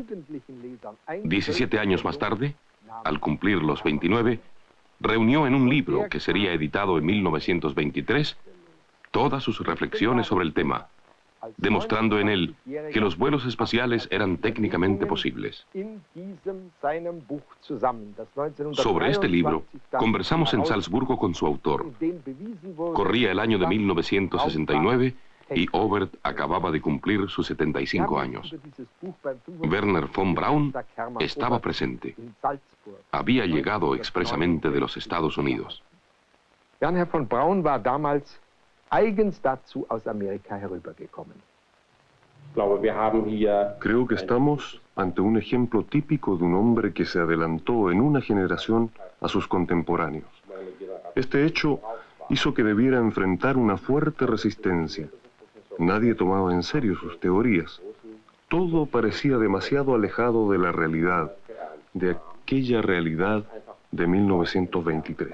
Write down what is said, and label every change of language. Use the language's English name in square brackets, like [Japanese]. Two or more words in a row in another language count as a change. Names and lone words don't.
[Spanish] 17 años más tarde, al cumplir los 29, reunió en un libro que sería editado en 1923 todas sus reflexiones sobre el tema, demostrando en él que los vuelos espaciales eran técnicamente posibles. Sobre este libro conversamos en Salzburgo con su autor. Corría el año de 1969 y Obert acababa de cumplir sus 75 años. Werner von Braun estaba presente. Había llegado expresamente de los Estados Unidos. [German] Werner von Braun war damals eigens dazu aus Amerika herübergekommen. [Spanish] Creo que estamos ante un ejemplo típico de un hombre que se adelantó en una generación a sus contemporáneos. Este hecho hizo que debiera enfrentar una fuerte resistencia. Nadie tomaba en serio sus teorías. Todo parecía demasiado alejado de la realidad, de aquella realidad de 1923.